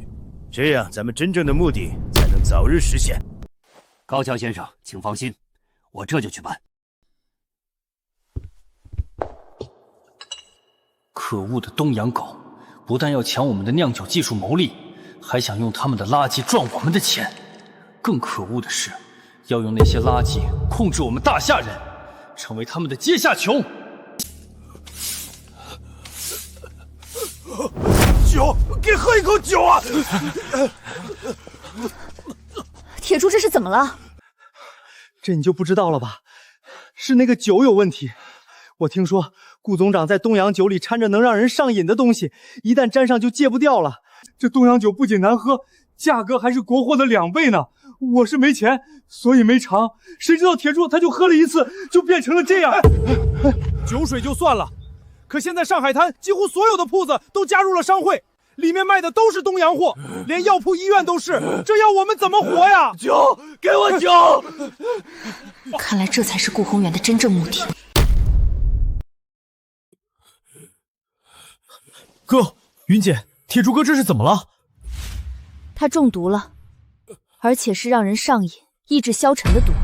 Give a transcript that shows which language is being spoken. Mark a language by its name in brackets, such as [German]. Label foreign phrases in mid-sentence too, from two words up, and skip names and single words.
[Chinese] 這樣，咱們真正的目的才能早日實現。高橋先生，請放心，我這就去辦。可惡的東洋狗，不但要搶我們的釀酒技術牟利，還想用他們的垃圾賺我們的錢。更可惡的是，要用那些垃圾控制我們大夏人，成為他們的階下囚。酒，給喝一口酒啊！鐵柱，這是怎麼了？這你就不知道了吧？是那個酒有問題。我聽說顧總長在東洋酒裡摻着能讓人上癮的東西，一旦沾上就戒不掉了。這東洋酒不僅難喝，價格還是國貨的2倍呢。我是沒錢，所以沒嘗。誰知道鐵柱他就喝了一次，就變成了這樣。酒水就算了，可現在上海灘幾乎所有的鋪子都加入了商會，裡面賣的都是東洋貨，連藥鋪、醫院都是。這要我們怎麼活呀？酒，給我酒！看來這才是顧宏遠的真正目的。哥，雲姐，鐵柱哥這是怎麼了？他中毒了，而且是讓人上瘾、意志消沉的毒。